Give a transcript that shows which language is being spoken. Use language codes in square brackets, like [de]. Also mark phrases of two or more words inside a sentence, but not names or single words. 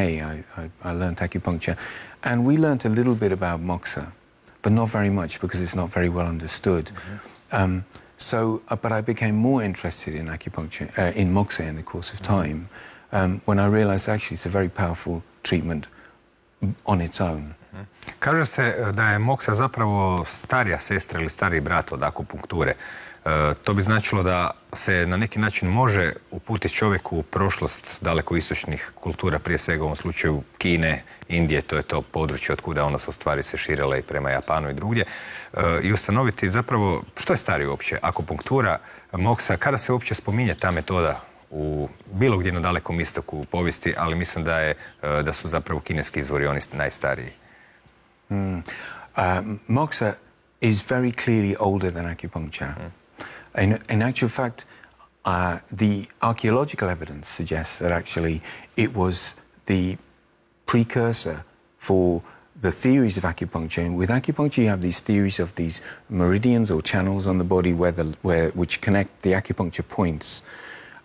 [en] I learned acupuncture, and we learned a little bit about moksa, but not very much because it's not very well understood. But I became more interested in acupuncture, in moksa in the course of time, when I realized actually it's a very powerful treatment on its own. [hr] Kaže se da je moksa zapravo starija sestra ili stariji brat od akupunkture. To bi značilo da se na neki način može uputiti čovjeku u prošlost daleko istočnih kultura, prije svega u ovom slučaju Kine, Indije, to je to područje od kuda ona su stvari se širile i prema Japanu i drugdje, i ustanoviti zapravo što je starije uopće, akupunktura, moksa, kada se uopće spominje ta metoda u bilo gdje na Dalekom istoku u povijesti, ali mislim da su zapravo kineski izvori oni najstariji. [en] Moksa is very clearly older than acupuncture. In actual fact, the archaeological evidence suggests that actually it was the precursor for the theories of acupuncture. And with acupuncture, you have these theories of these meridians or channels on the body which connect the acupuncture points.